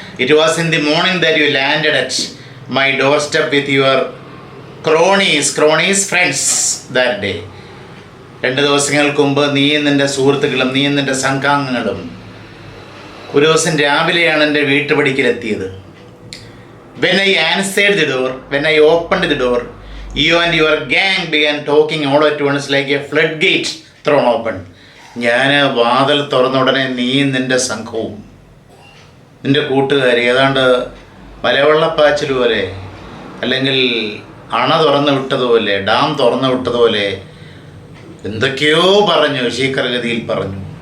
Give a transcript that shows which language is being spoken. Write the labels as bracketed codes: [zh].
[en] It was in the morning that you landed at my doorstep with your cronies friends that day. [ml] 2 ദിവസങ്ങൾക്ക് മുമ്പ് നീയും നിൻ്റെ സുഹൃത്തുക്കളും നീയും നിൻ്റെ സംഘാംഗങ്ങളും ഒരു ദിവസം രാവിലെയാണ് എൻ്റെ വീട്ടുപടിക്കലെത്തിയത്. [en] When I answered the door, when I opened the door, you and your gang began talking all at once like a floodgate thrown open. [ml] ഞാൻ വാതിൽ തുറന്ന ഉടനെ നീയും നിൻ്റെ സംഘവും നിൻ്റെ കൂട്ടുകാർ ഏതാണ്ട് മലവെള്ളപ്പാച്ചിൽ പോലെ, അല്ലെങ്കിൽ അണ തുറന്നു വിട്ടതുപോലെ, ഡാം തുറന്നു വിട്ടതുപോലെ എന്തൊക്കെയോ പറഞ്ഞു, ശീഘ്രഗതിയിൽ പറഞ്ഞു.